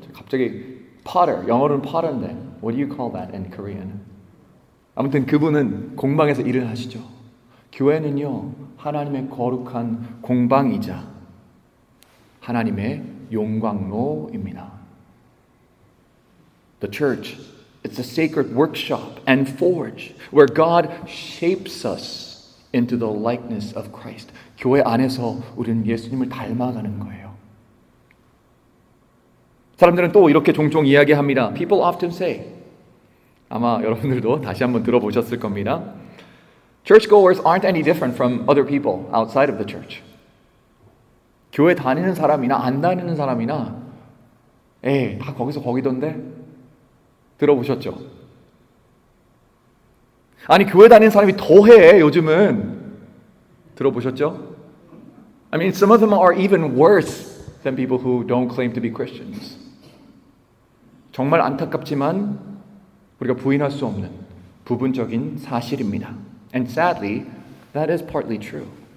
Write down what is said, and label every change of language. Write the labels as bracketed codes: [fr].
[ko] 갑자기 [en] potter, [ko] 영어로는 potter인데 [en] what do you call that in Korean? [ko] 아무튼 그분은 공방에서 일을 하시죠. 교회는요, 하나님의 거룩한 공방이자 하나님의 용광로입니다. [en] The church, it's a sacred workshop and forge where God shapes us into the likeness of Christ. [ko] 교회 안에서 우리는 예수님을 닮아가는 거예요. 사람들은 또 이렇게 종종 이야기합니다. [en] People often say, [ko] 아마 여러분들도 다시 한번 들어보셨을 겁니다. [en] Churchgoers aren't any different from other people outside of the church. [ko] 교회 다니는 사람이나 안 다니는 사람이나 다 거기서 거기던데 들어보셨죠? 아니 교회 다니는 사람이 더해 요즘은 들어보셨죠? [en] I mean some of them are even worse than people who don't claim to be Christians. [ko] 정말 안타깝지만 우리가 부인할 수 없는 부분적인 사실입니다. [en] And sadly, that is partly true.